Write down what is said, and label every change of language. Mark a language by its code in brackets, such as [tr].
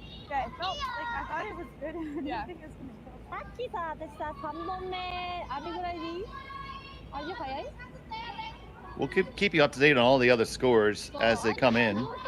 [en] Yeah, it felt like I thought it was good. I didn't think it was gonna go. [ja] さっきさ、私さ、3本目あれぐらいでいい？あれ早い？ [en] We'll keep you up to date on all the other scores as they come in.